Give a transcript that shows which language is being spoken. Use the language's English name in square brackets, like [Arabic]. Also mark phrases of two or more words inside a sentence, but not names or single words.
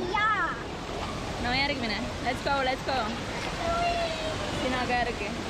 [Estonian] Jaa! No järgmine. [English] Let's go, let's go. [Estonian] Sina ka järgi.